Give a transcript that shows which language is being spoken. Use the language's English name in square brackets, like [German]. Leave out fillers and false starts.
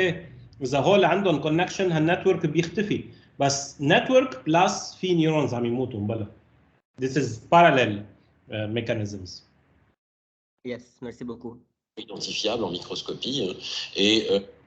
[Arabic] ايه اذا هول عندهم كونكشن هالنتورك بيختفي، بس نتورك بلس في نيورونز عم يموتوا بلا. [English] This is parallel mechanisms. Yes, [French] merci beaucoup. Identifiable en microscopie et